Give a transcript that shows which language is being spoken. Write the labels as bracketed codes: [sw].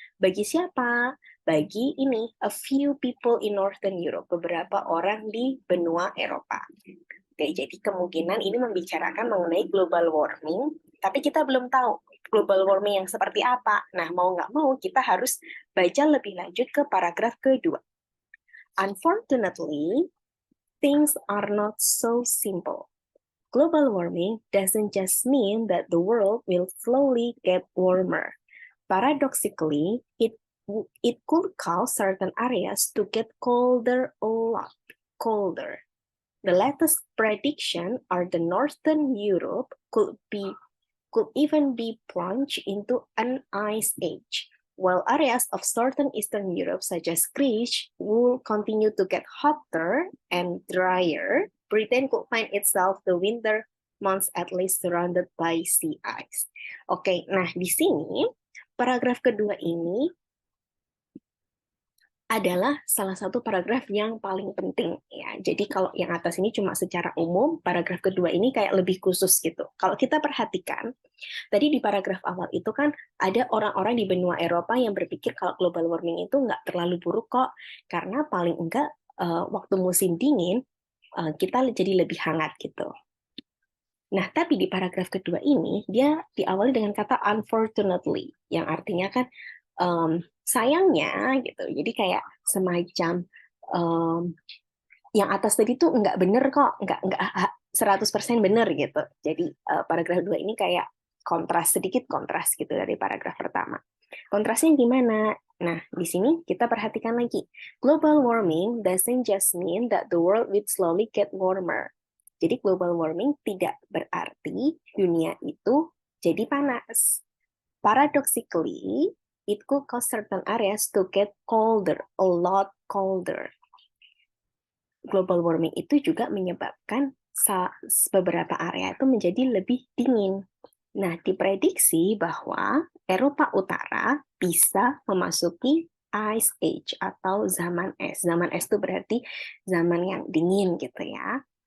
[id] Bagi siapa? Bagi ini [en] a few people in Northern Europe, [id] beberapa orang di benua Eropa. Oke, jadi kemungkinan ini membicarakan mengenai global warming, tapi kita belum tahu global warming yang seperti apa. Nah, mau nggak mau kita harus baca lebih lanjut ke paragraf kedua. [en] Unfortunately, things are not so simple. Global warming doesn't just mean that the world will slowly get warmer. Paradoxically, it could cause certain areas to get colder a lot colder. The latest prediction are the Northern Europe could even be plunged into an ice age, while areas of southern Eastern Europe, such as Greece, will continue to get hotter and drier. Britain could find itself the winter months at least surrounded by sea ice. [id] Oke, nah di sini paragraf kedua ini adalah salah satu paragraf yang paling penting ya. Jadi kalau yang atas ini cuma secara umum, paragraf kedua ini kayak lebih khusus gitu. Kalau kita perhatikan, tadi di paragraf awal itu kan ada orang-orang di benua Eropa yang berpikir kalau global warming itu nggak terlalu buruk kok, karena paling enggak waktu musim dingin kita jadi lebih hangat gitu. Nah, tapi di paragraf kedua ini, dia diawali dengan kata unfortunately, yang artinya kan sayangnya gitu. Jadi kayak semacam yang atas tadi tuh nggak bener kok, nggak 100% bener gitu. Jadi paragraf 2 ini kayak sedikit kontras gitu dari paragraf pertama. Kontrasnya gimana? Nah, di sini kita perhatikan lagi. [en] Global warming doesn't just mean that the world will slowly get warmer. [id] Jadi global warming tidak berarti dunia itu jadi panas. [en] Paradoxically, it could cause certain areas to get colder, a lot colder. [id] Global warming itu juga menyebabkan beberapa area itu menjadi lebih dingin. Nah, diprediksi bahwa Eropa Utara bisa memasuki Ice Age atau zaman es. Zaman es itu berarti zaman yang dingin gitu ya.